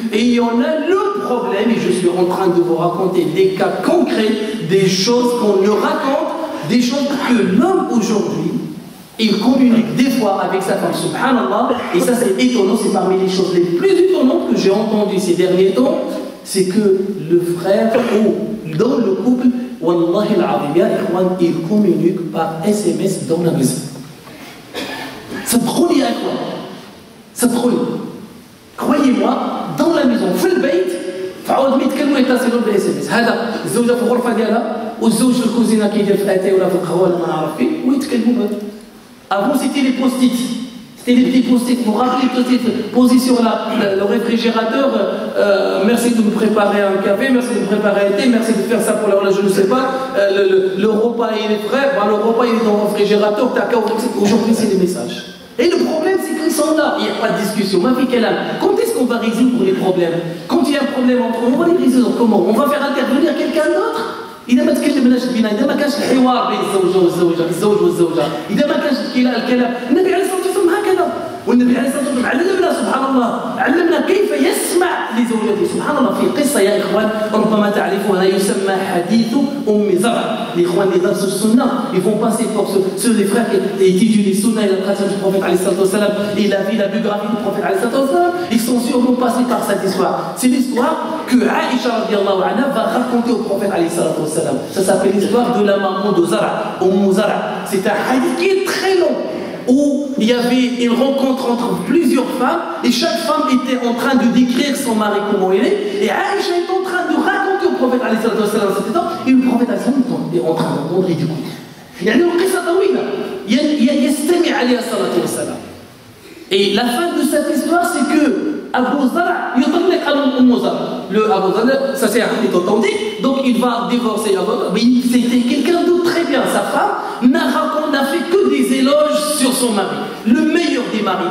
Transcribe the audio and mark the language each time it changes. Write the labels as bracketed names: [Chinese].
[French] Et il y en a le problème, et je suis en train de vous raconter des cas concrets, des choses qu'on nous raconte, des choses que l'homme aujourd'hui, il communique des fois avec sa femme, subhanallah, et ça c'est étonnant, c'est parmi les choses les plus étonnantes que j'ai entendues ces derniers temps, c'est que le frère, ou dans le couple, [Arabic] wallahi al-azim, ya ikhwan, [French] il communique par SMS dans la maison. Ça trop lié à quoi? Ça trop lié. Croyez-moi, dans la maison, [Arabic] في البيت فعاود ما يتكلموا يتصلوا بالSMS. هذا الزوجة في الغرفة ديالها والزوج في الكوزينة كيدير في اتاي ولا في القهوة ولا ما نعرف فين ويتكلموا بهذا. [French] Avant c'était les post-it. C'était les petits post-it. Vous vous rappelez les post-it posés sur le réfrigérateur. Merci de me préparer un café, merci de me préparer un thé, merci de faire ça pour la je ne sais pas. Le repas il est frais, le repas il est dans le réfrigérateur. Aujourd'hui c'est des messages. Et le problème c'est qu'ils sont là, il n'y a pas de discussion. Quand est-ce qu'on va résoudre les problèmes? Quand il y a un problème entre nous, on va les résoudre comment? On va faire intervenir quelqu'un d'autre? [Arabic] إذا ما تكلمناش بينا، إذا ما كانش الحوار بين الزوج والزوجة، إذا ما كانش الكلام، النبي عليه الصلاة والسلام هكذا، والنبي عليه الصلاة والسلام علمنا سبحان الله، علمنا كيف يسمع لزوجته، سبحان الله. في قصة يا إخوان ربما تعرفونها يسمى حديث أم زرع. الإخوان اللي درسوا السنة [French] ils vont passer pour ceux les frères qui étudient les sunnas et la tradition du prophète عليه الصلاة والسلام et la vie, la biographie du prophète عليه الصلاة والسلام, ils sont sûrement passés par cette histoire. C'est l'histoire que Aïcha radiallahu anha va raconter au prophète عليه الصلاة والسلام. Ça s'appelle l'histoire de la maman de Zara, Zara. C'est un hadith qui est très long, où il y avait une rencontre entre plusieurs femmes, et chaque femme était en train de décrire son mari comment il est, et Aïcha est en train de raconter au prophète عليه الصلاة والسلام cet état, et le prophète عليه الصلاة والسلام est en train d'entendre et d'écouter. [Arabic] يعني القصة طويلة يستمع عليها الصلاة والسلام. [French] Et la fin de cette histoire, c'est que Abu Zara [Arabic] يطلق [French] Umm Zara. Le Abu Zara, ça c'est un hadith authentique, donc il va divorcer Abu Zara, mais c'était quelqu'un de très bien. Sa femme n'a fait que des éloges sur son mari, le meilleur des maris.